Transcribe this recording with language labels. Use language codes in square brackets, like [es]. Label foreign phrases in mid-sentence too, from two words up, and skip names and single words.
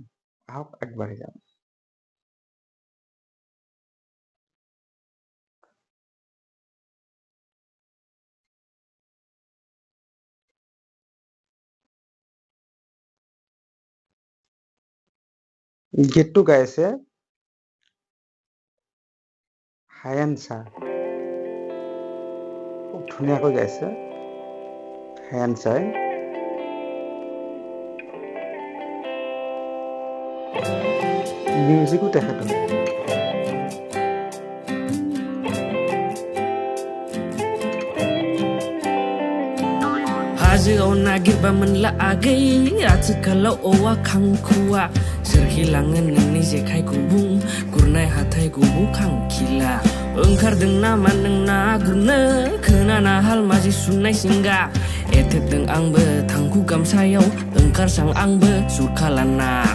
[as] আহক আগবাঢ়ি যাওঁ। গীতটো গাইছে হায়েন শ্বাহ। খুব ধুনীয়াকৈ গাইছে হায়েন শ্বাহে। মিউজিকো তেখেতৰ। [brx] हाजोआव नागिरबा मोनला आगै आथिखालाव औवा खांखुवा सोरखिलाङो नोंनि जेखाइ गुबुं गुरनाय हाथाय गुबुं खांखिला ओंखारदों नामा नों ना गुरनो खोनाना हालमाजि सुनाय सिंगा एथेरदों आंबो थांखु गामसायाव ओंखारसां आंबो सुखालाना